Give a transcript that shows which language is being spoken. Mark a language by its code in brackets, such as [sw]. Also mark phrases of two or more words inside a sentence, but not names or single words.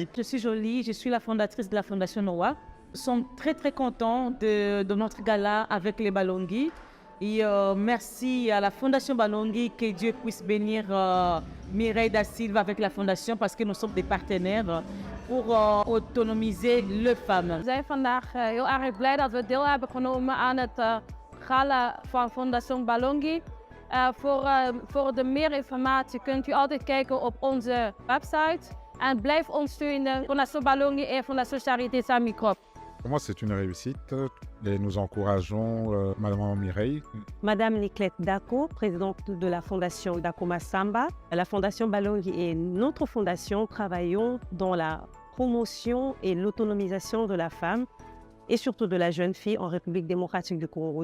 [fr] Je suis Jolie, je suis la fondatrice de la Fondation Noah. Nous sommes très très contents de notre gala avec les Balongi. Et merci à la Fondation Balongi, que Dieu puisse bénir Mireille Da Silva avec la Fondation parce que nous sommes des partenaires pour autonomiser les femmes. [nl] We zijn vandaag heel erg blij dat we deel hebben genomen aan het gala van Fondation Balongi. Voor de meer informatie kunt u altijd kijken op onze website. En blijf ons steunen, [fr] Fondation Balongi et Fondation Charité Saint-Microbe. Pour moi, c'est une réussite et nous encourageons Madame Mireille. Madame Niclette Dako, présidente de la Fondation Dakoma Samba. La Fondation Balongi et notre fondation travaillons dans la promotion et l'autonomisation de la femme et surtout de la jeune fille en République démocratique du Congo.